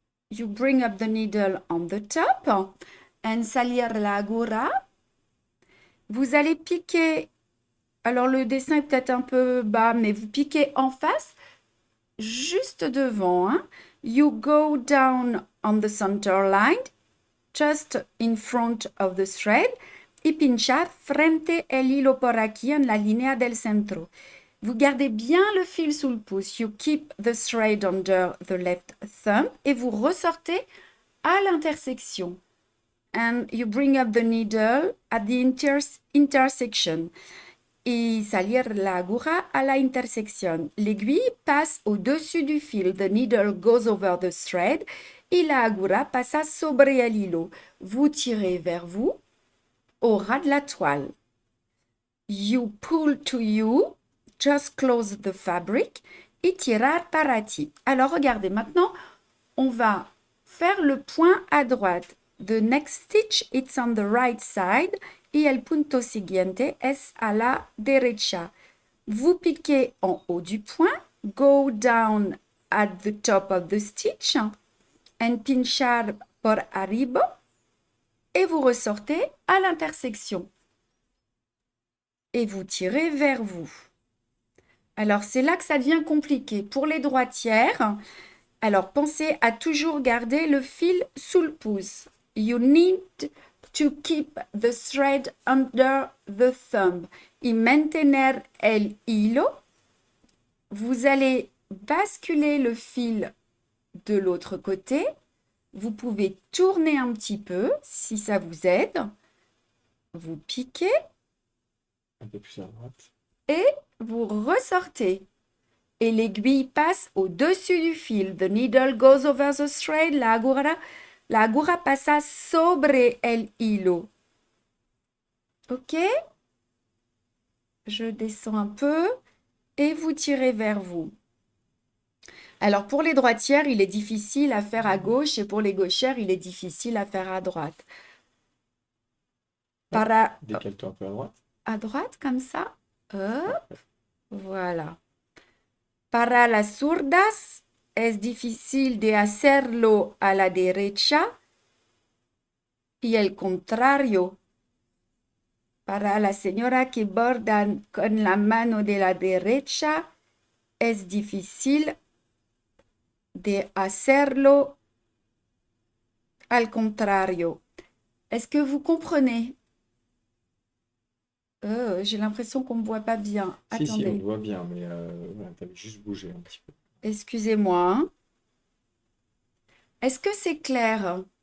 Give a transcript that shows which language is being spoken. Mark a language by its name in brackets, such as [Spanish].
[English] You bring up the needle on the top and [Spanish] salir la agura. [French] Vous allez piquer. Alors, le dessin est peut-être un peu bas, mais vous piquez en face, juste devant, hein. [English] You go down on the center line, just in front of the thread, [Spanish] y pinchar frente el hilo por aquí en la línea del centro. [French] Vous gardez bien le fil sous le pouce. [English] You keep the thread under the left thumb [French] et vous ressortez à l'intersection. [English] And you bring up the needle at the intersection. [Spanish] Y salir la aguja a la intersección. [French] L'aiguille passe au-dessus du fil. [English] The needle goes over the thread. [Spanish] Y la aguja pasa sobre el hilo. [French] Vous tirez vers vous au ras de la toile. [English] You pull to you. Just close the fabric. [Spanish] Y tirar para ti. [French] Alors regardez, maintenant, on va faire le point à droite. [English] The next stitch, it's on the right side. [Spanish] Y el punto siguiente es a la derecha. [French] Vous piquez en haut du point. [English] Go down at the top of the stitch. [Spanish] And pinchar por arriba. [French] Et vous ressortez à l'intersection. Et vous tirez vers vous. Alors, c'est là que ça devient compliqué. Pour les droitières, alors pensez à toujours garder le fil sous le pouce. [English] You need to keep the thread under the thumb. [Spanish] Y mantener el hilo. [French] Vous allez basculer le fil de l'autre côté. Vous pouvez tourner un petit peu si ça vous aide. Vous piquez Un peu plus à droite. et vous ressortez. Et l'aiguille passe au-dessus du fil. [English] The needle goes over the thread. [Spanish] La aguja pasa sobre el hilo. Ok? [French] Je descends un peu et vous tirez vers vous. Alors pour les droitières, il est difficile à faire à gauche et pour les gauchères, il est difficile à faire à droite. Ouais. [Spanish] Para [French] Décale-toi un peu à droite. à droite comme ça. Hop, Parfait. voilà. [Spanish] Para las zurdas es difícil de hacerlo a la derecha y el contrario. Para la señora que borda con la mano de la derecha es difícil de hacerlo al contrario. [French] Est-ce que vous comprenez? J'ai l'impression qu'on ne me voit pas bien. Si, on te Attendez, voit bien, mais voilà, t'avais juste bougé un petit peu. excusez-moi, hein. Est-ce que c'est clair?